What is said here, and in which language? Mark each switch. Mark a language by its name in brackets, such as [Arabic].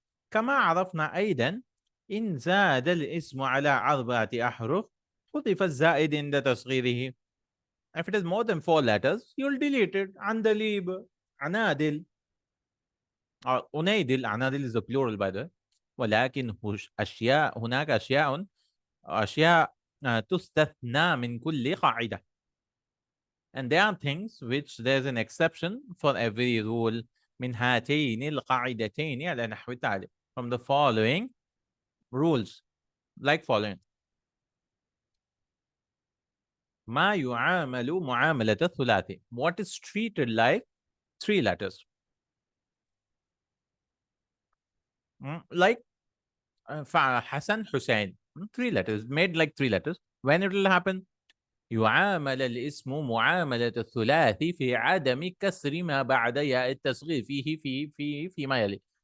[Arabic] كما عرفنا أيضا إن زاد الاسم على 4 أحرف حذف الزائد عند تصغيره. [English] If it is more than 4 letters, you'll delete it. Andalib, Anadil, or Unaydil. Anadil is the plural, by the way. [Arabic] ولكن هناك أشياء تستثنى من كل قاعدة. [English] And there are things which there's an exception for every rule. [Arabic] من هاتين القاعدتين على نحو التالي. [English] From the following rules, like following. [Arabic] ما يعامل معاملة الثلاثي. [English] What is treated like 3 letters. Like Hassan, Hussein. 3 letters, made like 3 letters. When it will happen? [Arabic] يعامل الاسم معاملة الثلاثي في عدم كسر ما بعد ياء التصغير فيما يلي.